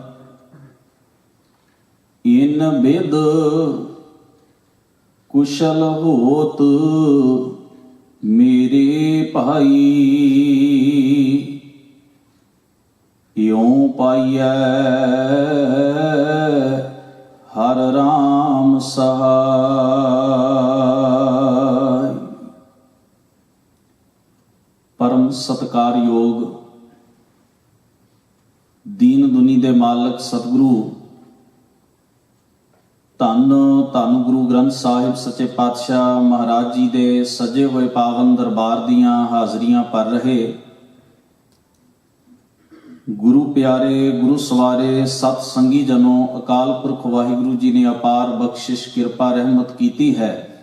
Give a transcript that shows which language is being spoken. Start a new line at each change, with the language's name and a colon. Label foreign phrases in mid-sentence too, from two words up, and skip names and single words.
Punjabi: ਇਨ ਬਿਧ ਕੁਸ਼ਲ ਹੋਤ ਮੇਰੇ ਭਾਈ, ਯੋਂ ਪਾਈਐ ਹਰ ਰਾਮ ਸਹਾਇ। ਪਰਮ ਸਤਿਕਾਰਯੋਗ ਦੀਨ ਦੁਨੀ ਦੇ ਮਾਲਕ ਸਤਿਗੁਰੂ ਧੰਨ ਧੰਨ ਗੁਰੂ ਗ੍ਰੰਥ ਸਾਹਿਬ ਸੱਚੇ ਪਾਤਸ਼ਾਹ ਮਹਾਰਾਜ ਜੀ ਦੇ ਸਜੇ ਹੋਏ ਪਾਵਨ ਦਰਬਾਰ ਦੀਆਂ ਹਾਜ਼ਰੀਆਂ ਭਰ ਰਹੇ ਗੁਰੂ ਪਿਆਰੇ ਗੁਰੂ ਸਵਾਰੇ ਸਤਿ ਸੰਗੀ ਜਨੋ, ਅਕਾਲ ਪੁਰਖ ਵਾਹਿਗੁਰੂ ਜੀ ਨੇ ਅਪਾਰ ਬਖ਼ਸ਼ਿਸ਼ ਕਿਰਪਾ ਰਹਿਮਤ ਕੀਤੀ ਹੈ।